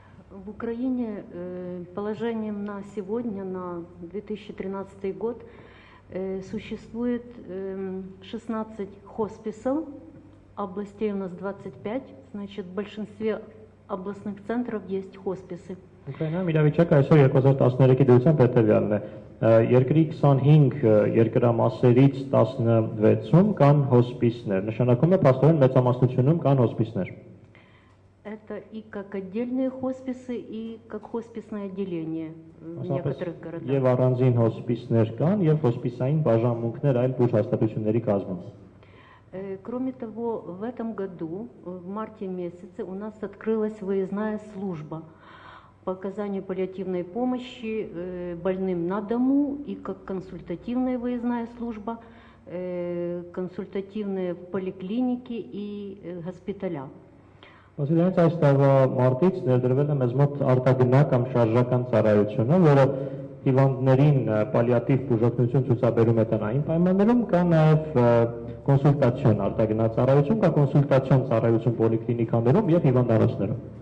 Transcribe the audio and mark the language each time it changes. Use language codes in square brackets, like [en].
[ru] В Украине положением на сегодня, на 2013 год, существует 16 хосписов, областей у нас 25, значит, в большинстве областных центров есть хосписы. [hy] Ուկրաինայում իրավիճակը այսօր 2013-ի դրությամբ հետևյալն է։ Երկրի 25 երկրամասերից 16-ում կան հոսպիսներ, նշանակում է փաստորեն մեծամասնությունում կան հոսպիսներ։ [ru] Это и как отдельные хосписы, и как хосписное отделение в некоторых городах. [hy] Եվ առանձին հոսպիսներ կան, եւ հոսպիսային բաժանմունքներ այլ բուժհաստատությունների կազմում։ [ru] Кроме того, в этом году, в марте месяце, у нас открылась выездная служба по оказанию паллиативной помощи больным на дому и как консультативная выездная служба, консультативные в поликлинике и госпиталя. [hy] Ոսիլյանց այս տարվա մարտից ներդրվել է մեզ մոտ արտագնա կամ շարժական ծառայությունը, որը հիվանդներին պալիատիվ բուժօգնություն ցուցաբերում է տնային պայմաններում, կա նաև կոնսուլտացիոն արտագնաց ծառայություն, կա կոնսուլտացիոն ծառայություն պոլիկլինիկաներում եւ հիվանդանոցներում։